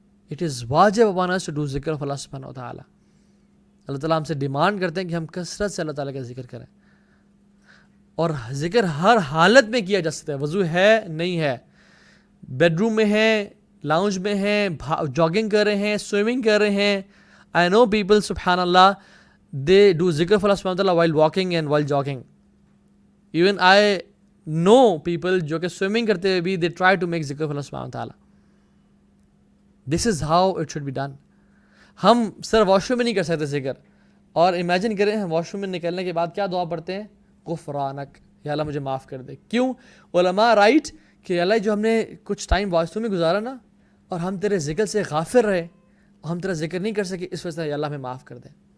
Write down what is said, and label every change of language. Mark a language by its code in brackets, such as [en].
[en] it is واجب upon us to do ذکر of Allah [ur] سبحانہ و تعالی. اللہ تعالیٰ ہم سے ڈیمانڈ کرتے ہیں کہ ہم کثرت سے اللہ تعالیٰ کا ذکر کریں, اور ذکر ہر حالت میں کیا جا سکتا ہے. وضو ہے نہیں ہے, بیڈ روم میں ہیں, لاؤنج میں ہیں, جاگنگ کر رہے ہیں, سوئمنگ کر رہے ہیں. [en] I know people سبحان اللہ they do ذکر for Allah سبحانہ وتعالی while walking and while jogging. Even I know people [ur] جو کہ سوئمنگ کرتے ہوئے بھی [en] they try to make ذکر for Allah سبحانہ وتعالی. This is how it should be done. [ur] ہم صرف واش روم میں نہیں کر سکتے ذکر. اور امیجن کریں ہم واش روم میں نکلنے کے بعد کیا دعا پڑھتے ہیں؟ غفرانک, یا اللہ مجھے معاف کر دے. کیوں؟ علماء رائٹ کہ اللہ جو ہم نے کچھ ٹائم واش روم میں گزارا نا, اور ہم تیرے ذکر سے غافل رہے, ہم تیرا ذکر نہیں کر سکے, اس وجہ سے یا اللہ ہمیں معاف کر دے.